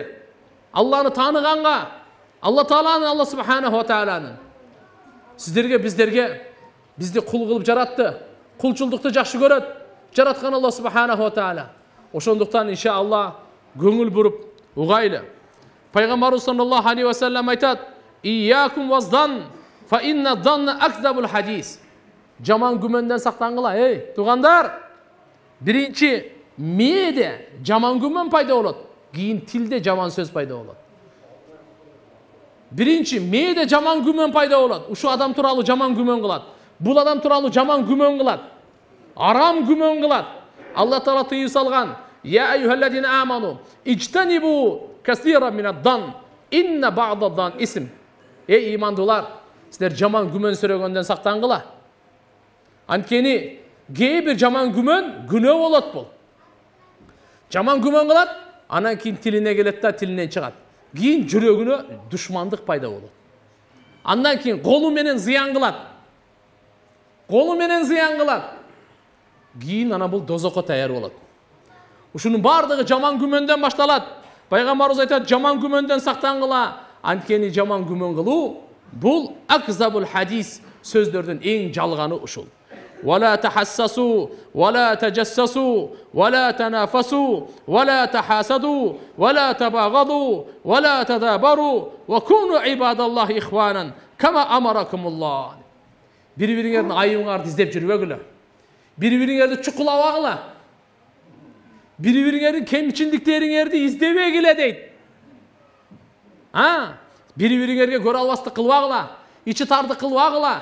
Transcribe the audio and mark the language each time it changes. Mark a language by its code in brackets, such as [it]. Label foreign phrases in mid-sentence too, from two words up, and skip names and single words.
[ky] Алланы тааныганга, Алла Тааланы, Алла [ar] سبحانه وتعالى [ky] сиздерге, биздерге, бизди кул кылып жаратты. Кулчулдукту жакшы көрөт. Жараткан [ar] الله سبحانه وتعالى. [ky] Ошондуктан иншаалла көңүл буруп угайлы. [ar] Пайгамбарыбыз صلى الله عليه وسلم айтат: "إياكم والظن فإن الظن أكذب الحديث." [ky] Жаман күмөндөн сактангыла, туугандар. Биринчи мээде жаман күмөн пайда болот, кийин тилде жаман сөз пайда болот. Биринчи мээде жаман күмөн пайда болот. Ушу адам тууралуу жаман күмөн кылат. Бул адам тууралуу жаман күмөн кылат. Арам күмөн кылат. Алла Таала тыйып салган: [ar] "يا أيها الذين آمنوا اجتنبوا كثيرا من الظن إن بعض الظن إثم." [ky] Ey имандуулар, силер жаман күмөн сүрөгөндөн сактангыла. Анткени кээ бир жаман күмөн күнөө болот бул. Жаман күмөн кылат, анан кийин тилине келет да тилинен чыгат. Кийин жүрөгүнө душмандык пайда болот. Андан кийин колу менен зыян кылат. Колу менен зыян кылат. Кийин ана бул дозокко таяр болот. Ушунун бардыгы жаман күмөндөн башталат. Пайгамбарыбыз айтат, жаман күмөндөн сактангыла. Анткени жаман күмөн кылуу бул [ar] أكذب الحديث, [ky] сөздөрдүн эң жалганы ушул. [ar] ولا تحسسوا ولا تجسسوا ولا تنافسوا ولا تحاسدوا ولا تباغضوا ولا تدابروا وكونوا عباد الله إخوانا كما أمركم الله. [ky] Бири-бириңердин айыбыңарды издеп жүрбөгүлө. Бири-бириңерди чукулабагыла. Бири-бириңердин кемчиндиктериңерди издебегиле дейт. Бири-бириңерге көрө албастык кылбагыла, ичи тардык кылбагыла.